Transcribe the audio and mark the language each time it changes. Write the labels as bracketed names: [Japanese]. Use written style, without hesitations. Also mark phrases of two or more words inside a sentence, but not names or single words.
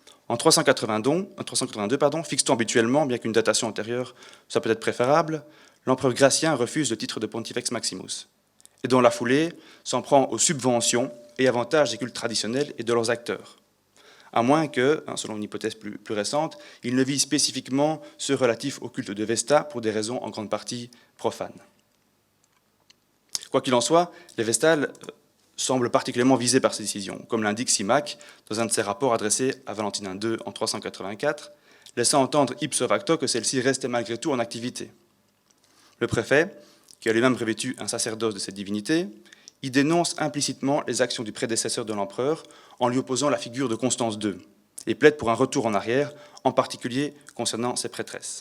[French] En 382, fixe-t-on habituellement, bien qu'une datation antérieure soit peut-être préférable, l'empereur Gratien refuse le titre de Pontifex Maximus, et dans la foulée s'en prend aux subventions et avantages des cultes traditionnels et de leurs acteurs, à moins que, selon une hypothèse plus récente, il ne vise spécifiquement ceux relatifs au culte de Vesta pour des raisons en grande partie profanes. Quoi qu'il en soit, les Vestales semblent particulièrement visés par ces décisions, comme l'indique Simac dans un de ses rapports adressés à Valentin II en 384, laissant entendre [Latin] ipso facto [French] que celle-ci restait malgré tout en activité. Le préfet, qui a lui-même revêtu un sacerdoce de cette divinité, y dénonce implicitement les actions du prédécesseur de l'empereur en lui opposant la figure de Constance II et plaide pour un retour en arrière, en particulier concernant ses prêtresses.